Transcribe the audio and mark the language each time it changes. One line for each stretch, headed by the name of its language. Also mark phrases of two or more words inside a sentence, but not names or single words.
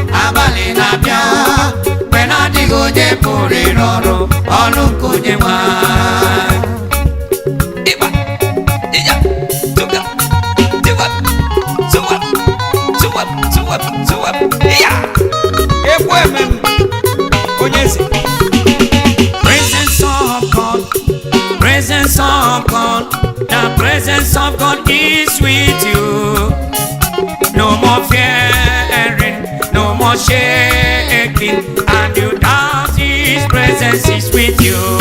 Igbo: Abalị na-abịa, mgbe na-adịghị onye pụrụ ịrụ ọrụ, ọrụ nke Onyenwe anyị. Ịgba, ịja, tụga. Tiwa, tiwa, tiwa, tiwa, tiwa. Ya. Ekwe eme m. Onye eze.
English: Presence of God, presence of God, the presence of God is with you. No more fear. No more shaking, and you doubt his presence is with you.